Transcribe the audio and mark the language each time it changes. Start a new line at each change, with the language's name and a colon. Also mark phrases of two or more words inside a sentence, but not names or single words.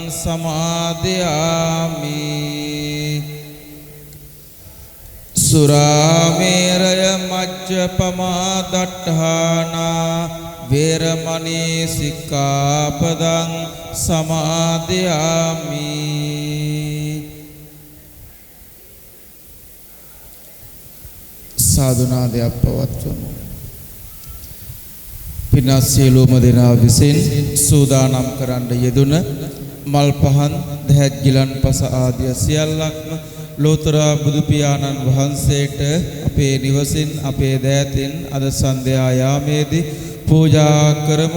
Pali: समादयामि सुरामेरय मज्जपमा दट्ठाना वेरमणि सिक्खापदं समादयामि
Sinhala: සාධුනාදයක් පවත්වමු. පින්වත් සියලුම දෙනා විසින් සූදානම් කරන්න යෙදුන මල් පහන් දහත් ගිලන්පස ආදිය සියල්ලක්ම ලෝතර බුදු පියාණන් වහන්සේට අපේ නිවසින් අපේ දෑතින් අද සන්ධ්‍යා යාමේදී පූජා කරමු.